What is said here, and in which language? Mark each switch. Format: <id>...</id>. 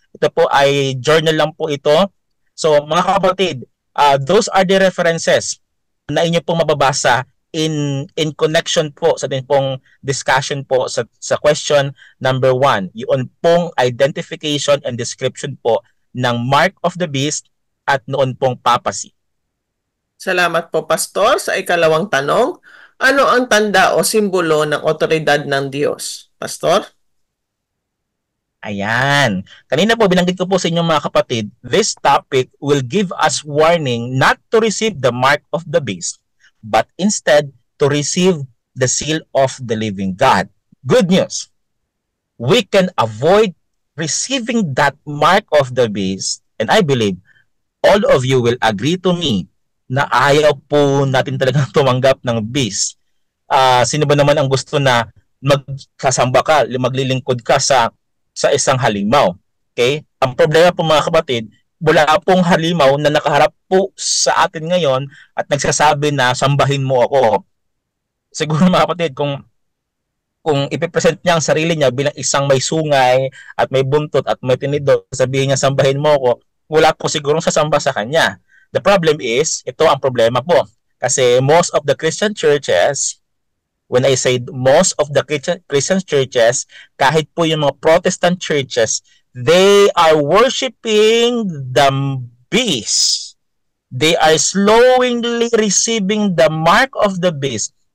<tl>Ito po ay journal lang po ito. So mga kapatid,</tl> <en>those are the references</en> <tl>na inyo pong mababasa</tl> <en>in connection</en> <tl>po sa ating pong discussion po sa question number 1. Yun pong identification and description po ng Mark of the Beast at noon pong papacy. Salamat po, Pastor. Sa ikalawang tanong, ano ang tanda o simbolo ng otoridad ng Diyos? Pastor?</tl> <en>Ayan.</en> <tl>Kanina po, binanggit ko po sa inyo mga kapatid,</tl> <en>this topic will give us warning not to receive the mark of the beast, but instead to receive the seal of the living God. Good news. We can avoid receiving that mark of the beast, and I believe all of you will agree to me</en> <tl>na ayaw po natin talagang tumanggap ng beast. Sino ba naman ang gusto na magsasamba ka, maglilingkod ka sa isang halimaw? Okay? Ang problema po mga kapatid, wala pong halimaw na nakaharap po sa atin ngayon at nagsasabi na sambahin mo ako. Siguro mga kapatid, kung ipipresent niya ang sarili niya bilang isang may sungay at may buntot at may tinidor, sabihin niya sambahin mo ako, wala po sigurong sasamba sa kanya.</tl> <en>The problem is,</en> <tl>ito ang problema po.</tl> <en>Kasi most of the Christian churches, when I say most of the Christian churches,</en> <tl>kahit po yung mga</tl> <en>Protestant churches, they are worshiping the beast. They are slowly receiving the mark of the beast.</en>